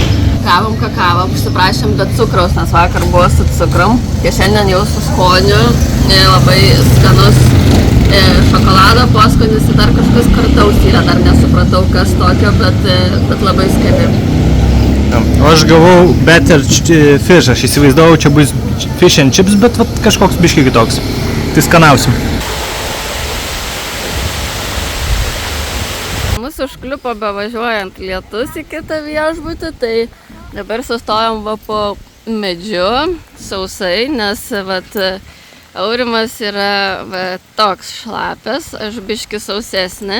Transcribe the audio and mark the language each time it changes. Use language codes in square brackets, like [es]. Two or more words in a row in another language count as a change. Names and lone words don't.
[lt] Kavom kakavą, užsiprašėm be cukraus, nes vakar buvo su cukrum. Tai šiandien jau su skoniu, labai skanus šokolado poskonis ir dar kažkas kartaus yra, dar nesupratau kas tokio, bet labai skani. Aš gavau [en] better fish, [lt] aš įsivaizdavau, čia bus [en] fish and chips, [lt] bet kažkoks biškiai kitoks. Tai skanausim. Mūsų užkliupo bevažiuojant lietus į kitą viešbutį, tai dabar sustojom po medžiu sausai, nes Aurimas yra toks šlapės, aš biški sausesnė.